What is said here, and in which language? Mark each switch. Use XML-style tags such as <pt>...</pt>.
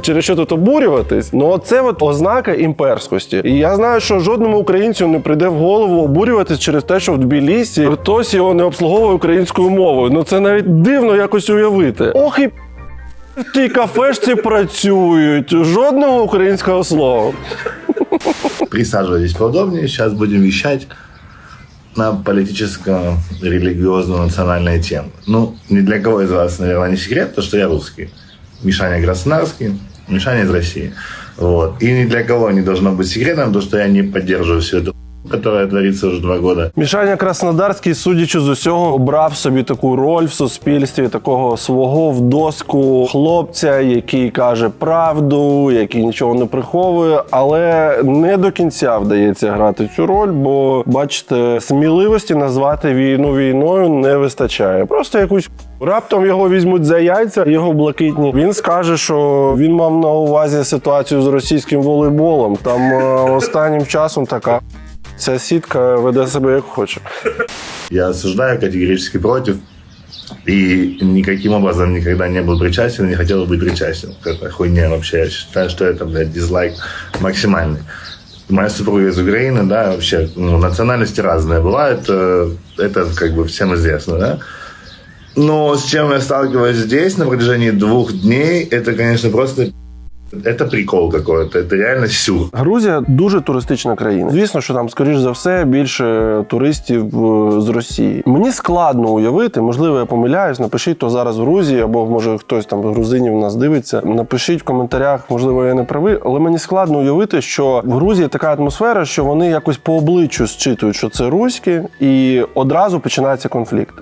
<uk>Через що тут обурюватись? Ну це от ознака імперськості. І я знаю, що жодному українцю не прийде в голову обурюватись через те, що в Тбілісі хтось його не обслуговує українською мовою. Ну це навіть дивно якось уявити. Ох і в тій кафешці працюють. Жодного українського слова.</uk> <ru>Присаживайтесь поудобнее. Сейчас будем вещать на политическо-религиозно-национальные темы. Ну, ни для кого из вас, наверное, не секрет, то, что я русский. Мишаня Краснодарский, Мишаня из России. Вот. И ни для кого не должно быть секретом, то, что я не поддерживаю всю эту которая творится уже 2 года.</ru> <uk>Мішаня Краснодарський, судячи з усього, обрав собі таку роль в суспільстві, такого свого в доску хлопця, який каже правду, який нічого не приховує, але не до кінця вдається грати цю роль, бо, бачите, сміливості назвати війну війною не вистачає. Просто якусь раптом його візьмуть за яйця, його блакитні. Він скаже, що він мав на увазі ситуацію з російським волейболом. Там останнім часом така ця сітка веде себе як хоче.</uk> <ru>Я осуждаю, категорически против. И никаким образом никогда не был причастен, не хотел быть причастен к этой хуйне вообще. Я считаю, что это, блядь, дизлайк максимальный. Моя супруга из Украины, да, вообще, ну, национальности разные бывают. Это как бы всем известно, да. Но с чем я сталкиваюсь здесь на протяжении 2 дней, это, конечно, просто Это прикол какой-то, это реально сюр.</ru> <uk>Грузія дуже туристична країна. Звісно, що там, скоріш за все, більше туристів з Росії. Мені складно уявити, можливо, я помиляюсь, напишіть, хто зараз в Грузії, або, може, хтось там з грузинів нас дивиться. Напишіть в коментарях, можливо, я не правий, але мені складно уявити, що в Грузії така атмосфера, що вони якось по обличчю зчитують, що це руські, і одразу починається конфлікт.</uk>